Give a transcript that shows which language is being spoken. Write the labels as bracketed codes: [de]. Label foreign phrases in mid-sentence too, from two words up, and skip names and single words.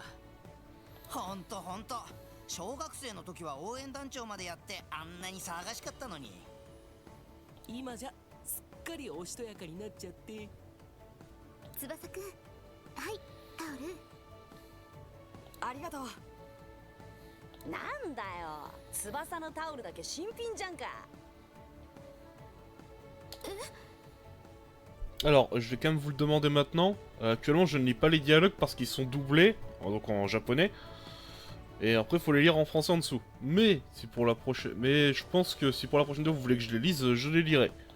[ja] ほんと小学生の時は応援団長までやってあんなに騒がしかったのに。今じゃすっかりおしとやかになっちゃって。翼くん、はい、タオル。ありがとう。なんだよ、翼のタオルだけ新品じゃんか。 [fr] Alors, je vais quand même vous le demander maintenant. Actuellement, je ne lis pas les dialogues parce qu'ils sont doublés, donc en japonais. Et après, il faut les lire en français en dessous. Mais si pour la prochaine, mais je pense que si pour la prochaine fois vous voulez que je les lise, je les lirai.